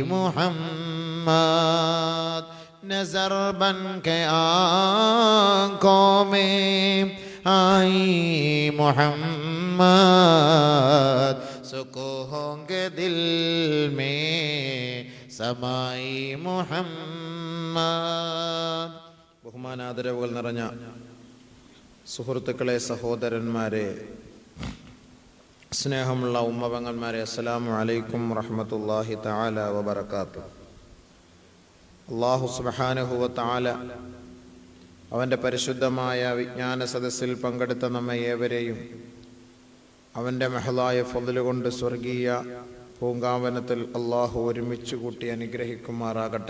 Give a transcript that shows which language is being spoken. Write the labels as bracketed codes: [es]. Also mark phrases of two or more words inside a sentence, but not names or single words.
[hi] मोहम्मद, नजर बन के आंखों में आई मोहम्मद, सुको होंगे दिल में समाई മുഹമ്മദ്. [ml] ബഹുമാനാദരവുകൾ നിറഞ്ഞ സുഹൃത്തുക്കളെ, സഹോദരന്മാരെ, സ്നേഹമുള്ള ഉമ്മപെങ്ങന്മാരെ, [ar] السلام عليكم ورحمة الله تعالى وبركاته. الله سبحانه و تعالى [ml] അവൻ്റെ പരിശുദ്ധമായ വിജ്ഞാന സദസ്സിൽ പങ്കെടുത്ത നമ്മെ ഏവരെയും അവൻ്റെ മഹലായ ഫضل കൊണ്ട് സ്വർഗീയ പൂങ്കാവനത്തിൽ അല്ലാഹു ഒരുമിച്ച് കൂട്ടി അനുഗ്രഹിക്കുമാറാകട്ടെ.